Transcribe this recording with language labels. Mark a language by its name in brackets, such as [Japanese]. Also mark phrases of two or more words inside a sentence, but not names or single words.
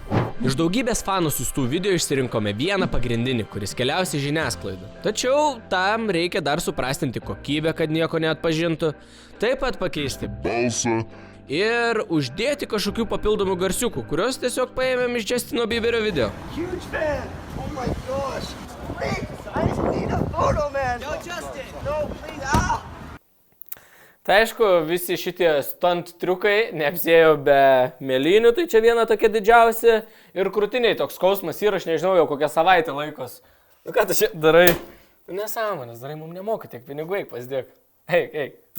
[Lithuanian] Iš daugybės fanų siųstų video išsirinkome vieną pagrindinį, kuris keliaus į žiniasklaidą. Tačiau tam reikia dar suprastinti kokybę, kad nieko neatpažintų, taip pat pakeisti balsą ir uždėti kažkokių papildomų garsiukų, kuriuos tiesiog paėmėm iš Justino Bieberio video. [English] Huge fan! Oh my gosh! Please! I just need a photo, man! No, Justin! No, please! Ah! [Lithuanian] Tai aišku, visi šitie stunt triukai neapsėjo be mėlynių, tai čia viena tokia didžiausia. Ir krūtiniai toks skausmas yra, aš nežinau, jau kokią savaitę laikos. Nu ką tu čia darai? Nesąmonės, darai, mums nemoka tiek pinigų, eik pasidėk.